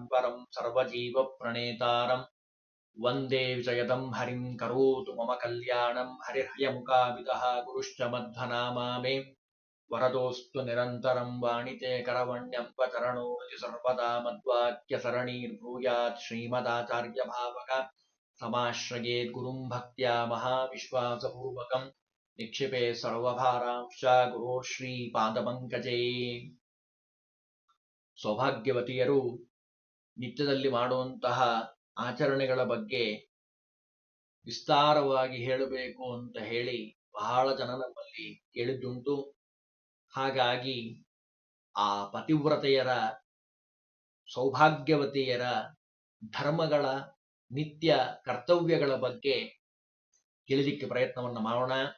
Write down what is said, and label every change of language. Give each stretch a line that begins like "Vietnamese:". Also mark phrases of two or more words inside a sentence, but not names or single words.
Sanskrit: परम् सर्वजीवप्रणेतारम् वन्दे विजयदं हरिं करोतु मम कल्याणं हरिर्हयमुखाविदः गुरुश्च मध्वनामा मे वरदोऽस्तु निरन्तरं वाणिते करवण्यम्बचरणो सर्वदा मद्वाक्यसरणीर्भूयात् श्रीमदाचार्यभावक समाश्रयेत् गुरुं भक्त्या महाविश्वासपूर्वकं निक्षिपे सर्वभारांश्च गुरो ಶ್ರೀಪಾದಪಂಕಜೇ.
Kannada: ಸೌಭಾಗ್ಯವತಿಯರು ನಿತ್ಯದಲ್ಲಿ ಮಾಡುವಂತಹ ಆಚರಣೆಗಳ ಬಗ್ಗೆ ವಿಸ್ತಾರವಾಗಿ ಹೇಳಬೇಕು ಅಂತ ಹೇಳಿ ಬಹಳ ಜನ ನಮ್ಮಲ್ಲಿ ಕೇಳಿದ್ದುಂಟು. ಹಾಗಾಗಿ ಆ ಪತಿವ್ರತೆಯರ ಸೌಭಾಗ್ಯವತಿಯರ ಧರ್ಮಗಳ ನಿತ್ಯ ಕರ್ತವ್ಯಗಳ ಬಗ್ಗೆ ತಿಳಿಲಿಕ್ಕೆ ಪ್ರಯತ್ನವನ್ನು ಮಾಡೋಣ.